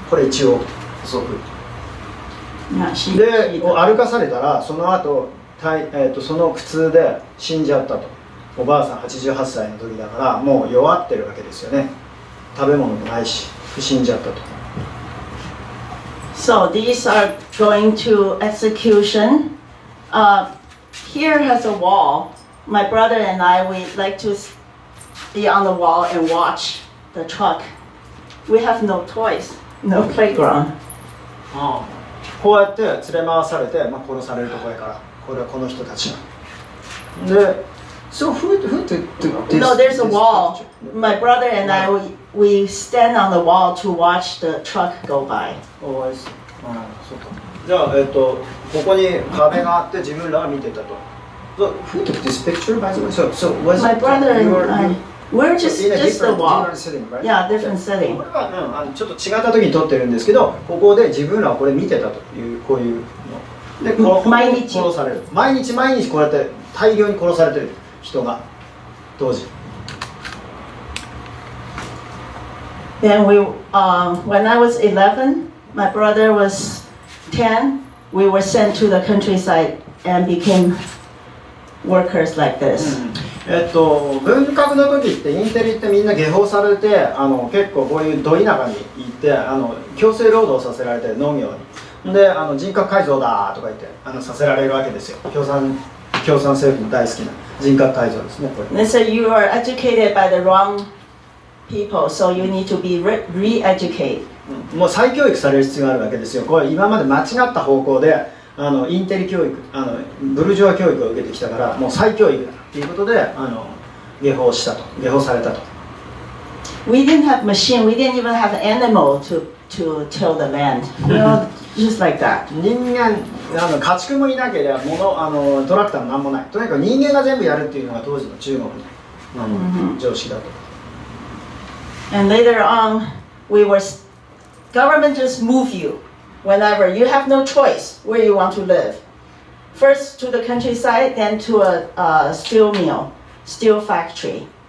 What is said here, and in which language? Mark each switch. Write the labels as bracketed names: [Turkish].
[Japanese] これ一応補足で歩かされたら、その後その苦痛で死んじゃったと。おばあさん88歳の時だからもう弱ってるわけですよね。食べ物もないし死んじゃったと。 [English] So these are going to execution. Here has a wall. My brother and I, we like to be on the wall and watch the truck. We have no toys, no playground. [Japanese] こうやって連れ回されて、殺されるところやから、これはこの人たちで、 [English] So who did this? No, there's a wall. My brother and I, we stand on the wall to watch the truck go by. [Japanese] そうか。じゃあここに壁があって自分らは見てたと。 [English] So who took this picture by the way? So was My brother and I, we're just in a the wall. different setting, right? Yeah, different setting. [Japanese] これはちょっと違った時に撮ってるんですけど、ここで自分らはこれ見てたというこういうので、毎日殺される。毎日こうやって大量に殺されてる人が当時。 [English] Then when I was 11, my brother was 10. We were sent to the countryside and became workers like this. [Japanese] 文革の時ってインテリってみんな下放されて結構こういうど田舎に行って強制労働させられて農業にで人格改造だとか言ってさせられるわけですよ。共産政府の大好きな人格改造ですねこれ。 [English] They say you are educated by the wrong people, so you need to be re-educated. [Japanese] もう再教育される必要があるわけですよ。これ今まで間違った方向でインテリ教育ブルジョワ教育を受けてきたからもう再教育だということで下放されたと。 [English] We didn't have machine. We didn't even have animal to till the land. You know, just like that. [Japanese] 人間家畜もいなければトラクターもなんもない。とにかく人間が全部やるっていうのが当時の中国の常識だと。 [English] And later on, government just move you. whenever you have no choice where you want to live. First to the countryside, then to a steel mill, steel factory.